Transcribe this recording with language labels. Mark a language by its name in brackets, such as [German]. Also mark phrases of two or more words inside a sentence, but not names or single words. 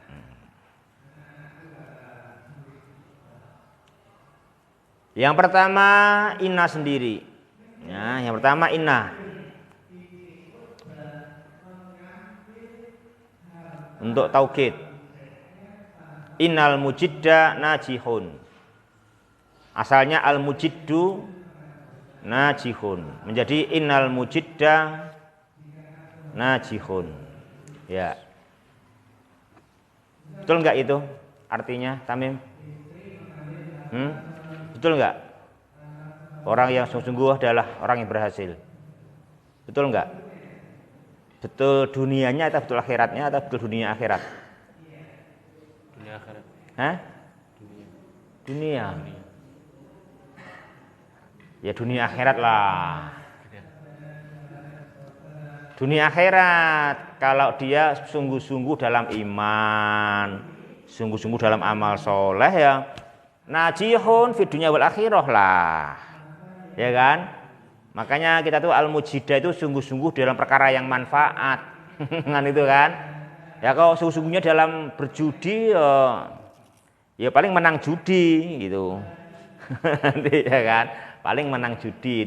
[Indonesian] Yang pertama inna sendiri. Ya, yang pertama inna. Untuk taukid. [Arabic] إنّ المجدّ ناجح. [Indonesian] Asalnya [Arabic] المجدّ ناجح. [Indonesian] Menjadi [Arabic] إنّ المجدّ ناجح. [Indonesian] Ya. Betul enggak itu artinya Tamim? Betul enggak? Orang yang sungguh-sungguh adalah orang yang berhasil. Betul enggak? Betul dunianya atau betul akhiratnya atau betul dunia akhirat? Dunia akhirat. Hah? Dunia. Ya dunia akhirat lah. Dunia akhirat kalau dia sungguh-sungguh dalam iman, sungguh-sungguh dalam amal soleh ya [Arabic] ناجح في الدنيا والآخرة [Indonesian] lah. Ya kan? Makanya kita tuh al-mujidah itu sungguh-sungguh dalam perkara yang manfaat. Kan itu kan? Ya kalau sungguh-sungguhnya dalam berjudi ya paling menang judi gitu. Nanti ya kan, paling menang judi.